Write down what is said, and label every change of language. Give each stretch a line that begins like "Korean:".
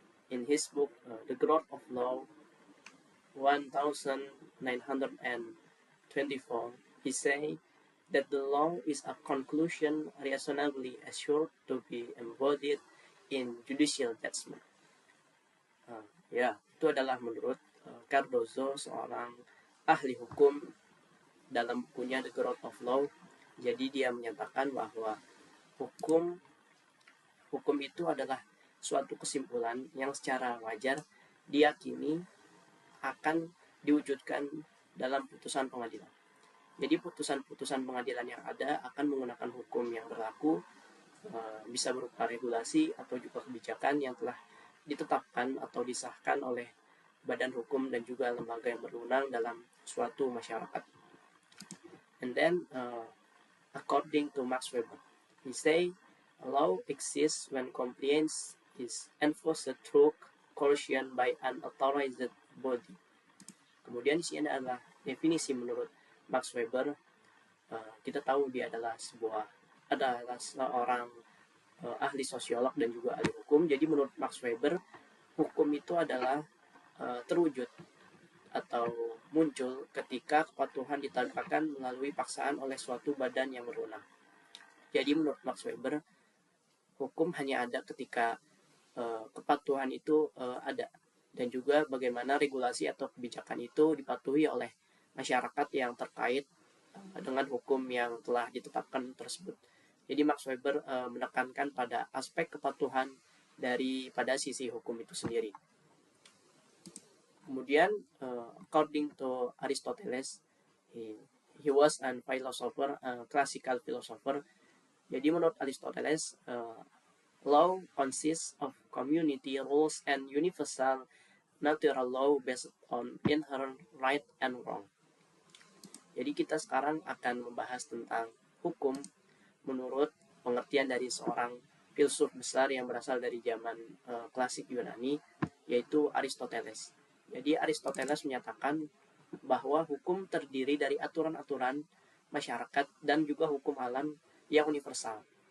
English: In his book, The Growth of Law, 1924, he says that the law is a conclusion reasonably assured to be embodied in judicial judgment.
Indonesian: Ya, itu adalah menurut Cardozo, seorang ahli hukum dalam bukunya The Growth of Law. Jadi dia menyatakan bahwa hukum itu adalah suatu kesimpulan yang secara wajar diyakini akan diwujudkan dalam putusan pengadilan. Jadi putusan-putusan pengadilan yang ada akan menggunakan hukum yang berlaku, bisa berupa regulasi atau juga kebijakan yang telah ditetapkan atau disahkan oleh badan hukum dan juga lembaga yang berwenang dalam suatu masyarakat.
English: And then, according to Max Weber, he say a law exists when compliance is enforced through coercion by an authorized body.
Indonesian: Kemudian di sini adalah definisi menurut Max Weber. Kita tahu dia adalah seorang ahli sosiolog dan juga ahli hukum. Jadi menurut Max Weber, hukum itu adalah terwujud atau muncul ketika kepatuhan ditegakkan melalui paksaan oleh suatu badan yang berwenang. Jadi menurut Max Weber, hukum hanya ada ketika kepatuhan itu ada, dan juga bagaimana regulasi atau kebijakan itu dipatuhi oleh masyarakat yang terkait dengan hukum yang telah ditetapkan tersebut. Jadi Max Weber menekankan pada aspek kepatuhan pada sisi hukum itu sendiri.
English: Kemudian, according to Aristoteles, he was a philosopher, classical philosopher.
Indonesian: Jadi menurut
English: Aristoteles, law consists of community rules and universal natural law based on inherent right and wrong.
Indonesian: Jadi kita sekarang akan membahas tentang hukum menurut pengertian dari seorang filsuf besar yang berasal dari zaman klasik Yunani, yaitu Aristoteles. Jadi Aristoteles menyatakan bahwa hukum terdiri dari aturan-aturan masyarakat dan juga hukum alam yang universal.